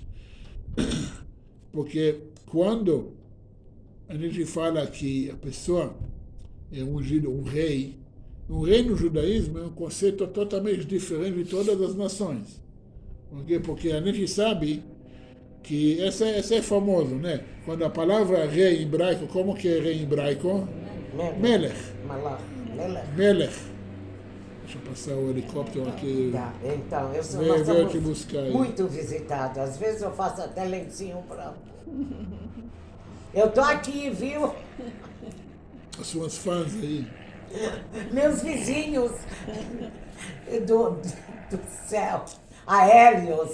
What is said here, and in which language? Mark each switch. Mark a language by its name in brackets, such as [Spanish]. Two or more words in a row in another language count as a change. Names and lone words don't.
[Portuguese] Porque quando a gente fala que a pessoa é ungido, um rei no judaísmo é um conceito totalmente diferente de todas as nações. Porque a gente sabe que essa é famoso, né? Quando a palavra rei em hebraico, como que é rei em hebraico? Melech. Malach. Melech. Deixa eu passar o helicóptero aqui. Tá, então, nós Veio te somos buscar aí. muito visitados. Às vezes eu faço até lencinho branco. Eu tô aqui, viu? As suas fãs aí. Meus vizinhos do céu, aéreos.